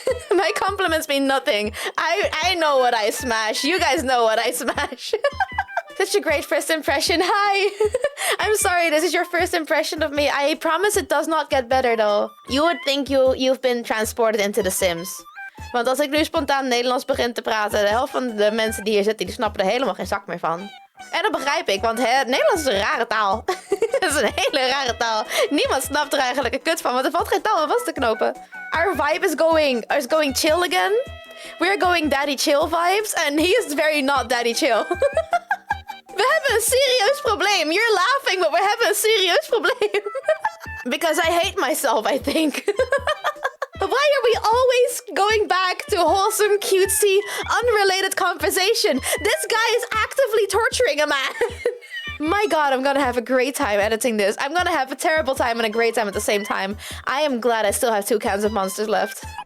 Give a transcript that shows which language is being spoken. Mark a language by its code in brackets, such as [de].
[en] My compliments mean nothing. I know what I smash. You guys know what I smash. Such a great first impression. Hi! I'm sorry, this is your first impression of me. I promise it does not get better though. You would think you've been transported into The Sims. [nl] Want als ik nu spontaan Nederlands begin te praten, de helft van de mensen die hier zitten, die snappen er helemaal geen zak meer van. En dat begrijp ik, want het Nederlands is een rare taal. Het is een hele rare taal. Niemand snapt er eigenlijk een kut van, want er valt geen taal aan vast te knopen. [en] Our vibe is going chill again. We're going daddy chill vibes, and he is very not daddy chill. [nl] We hebben een serieus probleem. [en] You're laughing, but [nl] we hebben een serieus probleem. [en] Because I hate myself, I think. Why are we always going back to wholesome, cutesy, unrelated conversation? This guy is actively torturing a man. My god, I'm gonna have a great time editing this. I'm gonna have a terrible time and a great time at the same time. I am glad I still have 2 cans of monsters left.